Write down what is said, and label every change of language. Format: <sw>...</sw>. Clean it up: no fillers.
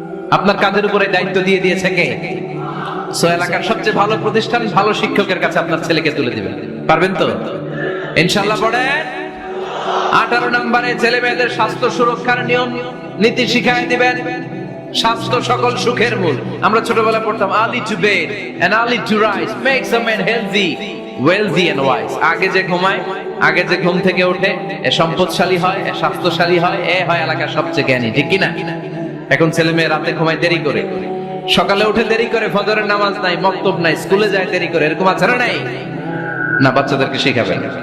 <bn>আপনার কাঁধের উপরে দায়িত্ব দিয়ে দিয়েছে কে? সো এলাকার সবচেয়ে ভালো প্রতিষ্ঠান, ভালো শিক্ষকের কাছে আপনার ছেলেকে তুলে দিবেন। পারবেন তো? ইনশাআল্লাহ। পড়েন। 18 নম্বরে ছেলে মেয়েদের স্বাস্থ্য সুরক্ষার নিয়ম নীতি শিখাই দিবেন। স্বাস্থ্য সকল সুখের মূল। আমরা ছোটবেলায় পড়তাম</bn> <en>early to bed and early to rise makes a man healthy, wealthy and wise.</en> <bn>আগে যে ঘুমায়, আগে যে ঘুম থেকে ওঠে, এ সম্পদশালী হয়, এ স্বাস্থ্যশালী হয়, এ হয় এলাকার সবচেয়ে জ্ঞানী, ঠিক কি না? এখন ছেলে মেয়ে রাতে ঘুমায় দেরি করে, সকালে উঠে দেরি করে, ফজরের নামাজ নাই, মক্তব নাই, স্কুলে যায় দেরি করে। এরকম আছে না নাই? না, বাচ্চাদেরকে শিখাবেন।</bn>